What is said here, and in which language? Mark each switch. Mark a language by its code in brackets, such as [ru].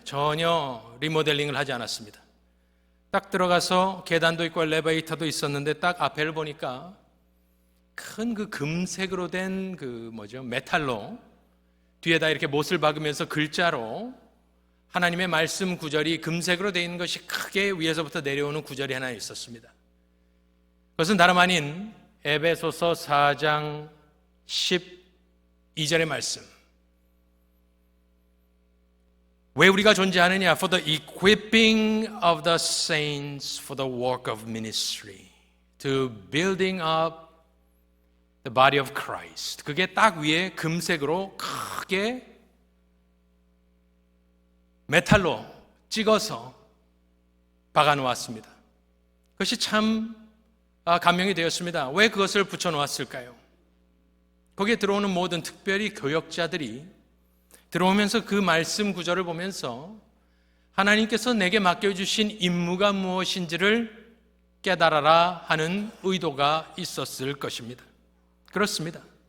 [ko] 전혀 리모델링을 하지 않았습니다. 딱 들어가서 계단도 있고 엘리베이터도 있었는데 딱 앞에를 보니까 큰 그 금색으로 된 그 메탈로 뒤에다 이렇게 못을 박으면서 글자로 하나님의 말씀 구절이 금색으로 되어 있는 것이 크게 위에서부터 내려오는 구절이 하나 있었습니다. 그것은 다름 아닌 에베소서 4장 12절의 말씀. 왜 우리가 존재하느냐? [en] For the equipping of the saints for the work of ministry, to building up the body of Christ. [ko] 그게 딱 위에 금색으로 크게 메탈로 찍어서 박아 놓았습니다. 그것이 참 감명이 되었습니다. 왜 그것을 붙여 놓았을까요? 거기에 들어오는 모든 특별히 교역자들이 들어오면서 그 말씀 구절을 보면서 하나님께서 내게 맡겨주신 임무가 무엇인지를 깨달아라 하는 의도가 있었을 것입니다. 그렇습니다.